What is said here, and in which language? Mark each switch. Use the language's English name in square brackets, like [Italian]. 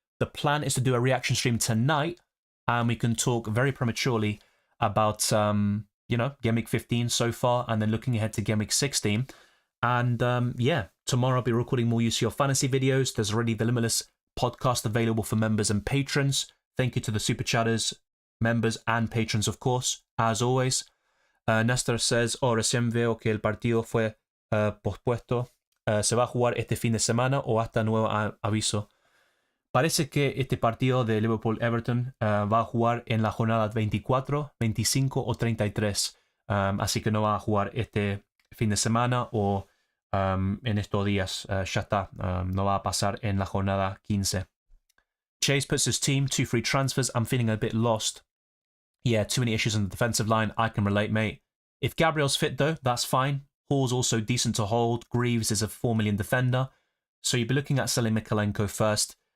[English] The plan is to do a reaction stream tonight, and we can talk very prematurely about, Gameweek 15 so far, and then looking ahead to Gameweek 16. And yeah, tomorrow I'll be recording more UCL fantasy videos. There's already the Limitless podcast available for members and patrons. Thank you to the super chatters, members and patrons, of course, as always. Nestor says, [Spanish] recién veo que el partido fue pospuesto. ¿Se va a jugar este fin de semana o hasta nuevo aviso? Parece que este partido de Liverpool-Everton va a jugar en la jornada 24, 25 o 33. Así que no va a jugar este fin de semana o en estos días. Ya está. No va a pasar en la jornada 15. [English] Chase puts his team, 2 free transfers. I'm feeling a bit lost. Yeah, too many issues on the defensive line. I can relate, mate. If Gabriel's fit, though, that's fine. Hall's also decent to hold. Greaves is a 4 million defender. So you'd be looking at selling Mikalenko first.